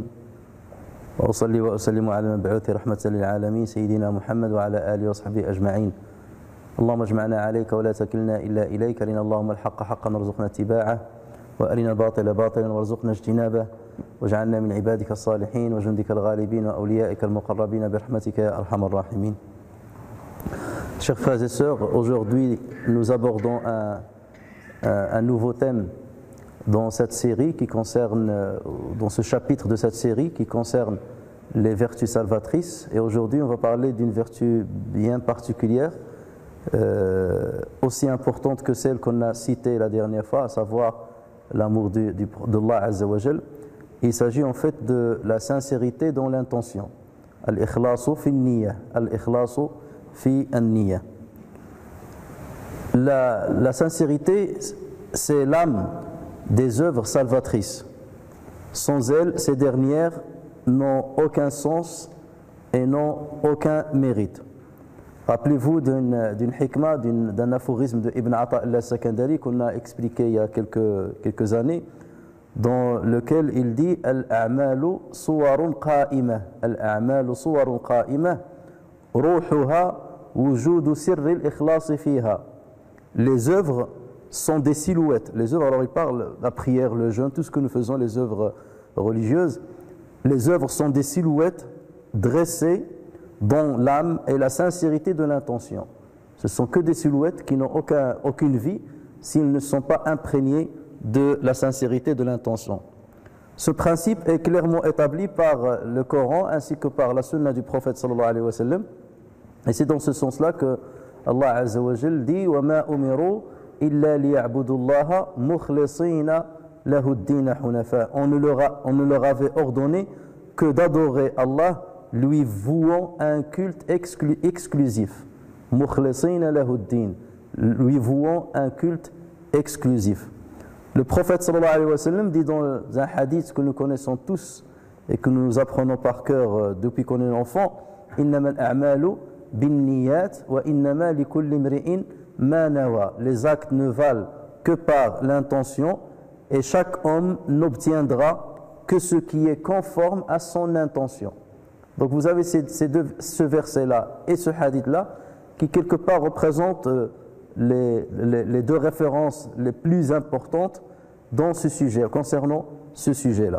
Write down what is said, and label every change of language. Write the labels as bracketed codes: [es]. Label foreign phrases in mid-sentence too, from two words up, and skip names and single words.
[ar] وأصلي وأسلم على المبعوث رحمة للعالمين سيدنا محمد وعلى آله وصحبه أجمعين. اللهم اجمعنا عليك ولا تكلنا إلا إليك. أرنا اللهم الحق حقا وارزقنا اتباعه وأرنا الباطل باطلا وارزقنا اجتنابه واجعلنا من عبادك الصالحين وجندك الغالبين وأوليائك المقربين برحمتك يا أرحم الراحمين. [fr] Chers frères et sœurs, aujourd'hui nous abordons un nouveau thème dans cette série qui concerne, dans ce chapitre de cette série qui concerne les vertus salvatrices. Et aujourd'hui, on va parler d'une vertu bien particulière, aussi importante que celle qu'on a citée la dernière fois, à savoir l'amour d'Allah [ar] عز وجل. [fr] Il s'agit en fait de la sincérité dans l'intention. [ar] الإخلاص في النية. الإخلاص في النية. [fr] La sincérité, c'est l'âme des œuvres salvatrices. Sans elles, ces dernières n'ont aucun sens et n'ont aucun mérite. Rappelez-vous d'une hikmah, d'un aphorisme de Ibn Ata al-Sakandari qu'on a expliqué il y a quelques années, dans lequel il dit [ar] الأعمال صور قائمة. الأعمال صور قائمة. روحها وجود سر الإخلاص فيها. [fr] Les œuvres sont des silhouettes. Les œuvres, alors il parle la prière, le jeûne, tout ce que nous faisons, les œuvres religieuses. Les œuvres sont des silhouettes dressées dont l'âme et la sincérité de l'intention. Ce ne sont que des silhouettes qui n'ont aucune vie s'ils ne sont pas imprégnés de la sincérité de l'intention. Ce principe est clairement établi par le Coran ainsi que par la sunna du prophète [ar] صلى الله عليه وسلم. [fr] Et c'est dans ce sens-là que Allah [ar] عز وجل [fr] dit « [ar] وما أمروا إلا ليعبدوا الله مخلصين له الدين حنفاء [fr] » On ne leur avait ordonné que d'adorer Allah, lui vouant un culte exclusif. [ar] مخلصين له الدين, [fr] lui vouant un culte exclusif. Le prophète [ar] صلى الله عليه وسلم [fr] dit dans un hadith que nous connaissons tous et que nous apprenons par cœur depuis qu'on est enfant, [ar] إنما الأعمال بالنيات وإنما لكل امرئ ما نوى. [fr] Les actes ne valent que par l'intention et chaque homme n'obtiendra que ce qui est conforme à son intention. Donc vous avez ce verset-là et ce hadith-là qui quelque part représentent les deux références les plus importantes dans ce sujet, concernant ce sujet-là.